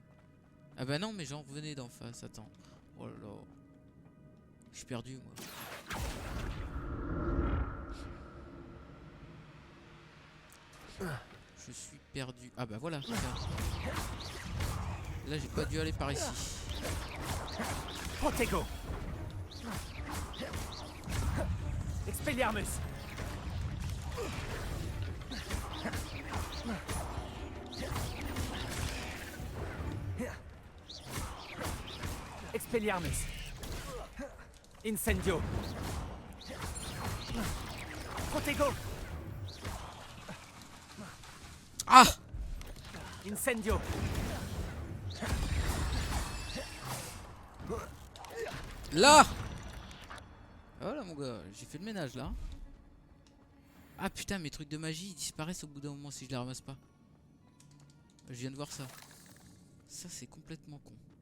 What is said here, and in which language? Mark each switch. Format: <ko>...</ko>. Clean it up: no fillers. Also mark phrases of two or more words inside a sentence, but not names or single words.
<fr>Ah bah non, mais j'en revenais d'en face, attends. Oh là là. Je suis perdu moi. Je suis perdu. Ah bah voilà. Là j'ai pas dû aller par ici. Protego. Expelliarmus. Expelliarmus. Incendio. Protego. Ah! Incendio. Là! Voilà mon gars, j'ai fait le ménage là. Ah putain, mes trucs de magie ils disparaissent au bout d'un moment si je les ramasse pas. Je viens de voir ça. Ça c'est complètement con.</fr>